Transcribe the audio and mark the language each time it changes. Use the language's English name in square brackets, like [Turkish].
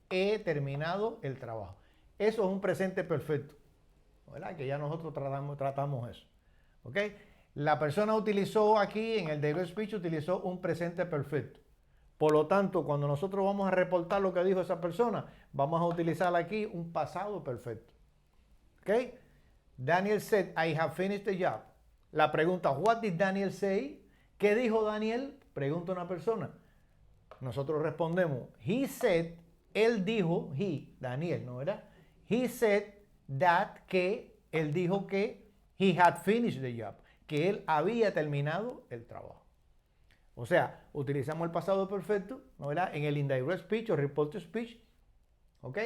[Spanish] He terminado el trabajo. Eso es un presente perfecto, ¿verdad? Que ya nosotros tratamos eso. ¿Ok? La persona utilizó aquí, en el direct speech, utilizó un presente perfecto. Por lo tanto, cuando nosotros vamos a reportar lo que dijo esa persona, vamos a utilizar aquí un pasado perfecto. ¿Ok? [English] Daniel said, I have finished the job. [Spanish] La pregunta, [English] what did Daniel say? [Spanish] ¿Qué dijo Daniel? Pregunta una persona. Nosotros respondemos, [English] he said, [Spanish] él dijo, Daniel, ¿no verdad? [English] He said that, [Spanish] que, él dijo que, [English] he had finished the job, [Spanish] que él había terminado el trabajo. O sea, utilizamos el pasado perfecto, ¿no verdad? En el indirect speech o report to speech, ¿ok?